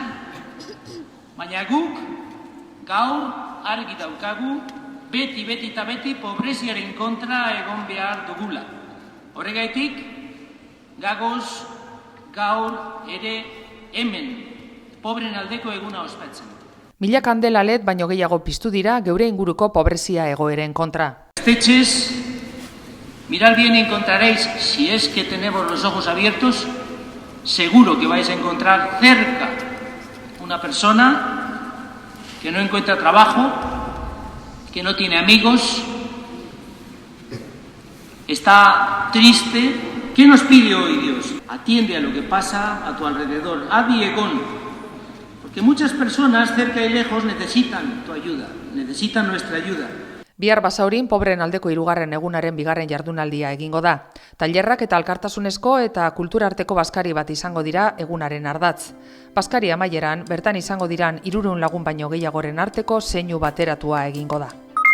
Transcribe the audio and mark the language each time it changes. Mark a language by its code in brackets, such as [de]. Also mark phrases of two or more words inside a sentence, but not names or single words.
[eu] Baina guk gaur argi daukagu beti eta beti pobreziaren kontra egon behar dugula. Horregaitik, gagoz gaur ere hemen pobren aldeko eguna ospatzen. 1000 kandela led baino gehiago piztu dira geure inguruko pobrezia egoeren kontra. Gaztetxez, [es] mirad bien y encontraréis, si es que tenemos los ojos abiertos, seguro que vais a encontrar cerca una persona que no encuentra trabajo, que no tiene amigos, está triste. ¿Qué nos pide hoy Dios? Atiende a lo que pasa a tu alrededor, [eu] adi egon, [es] porque muchas personas cerca y lejos necesitan tu ayuda, necesitan nuestra ayuda. [eu] Bihar Basaurin pobreen aldeko 3. egunaren 2. jardunaldia egingo da. Tailerrak eta elkartasunezko eta kulturarteko bazkari bat izango dira egunaren ardatz. Bazkari amaieran bertan izango diran 300 lagun baino gehiagoren arteko zeinu bateratua egingo da.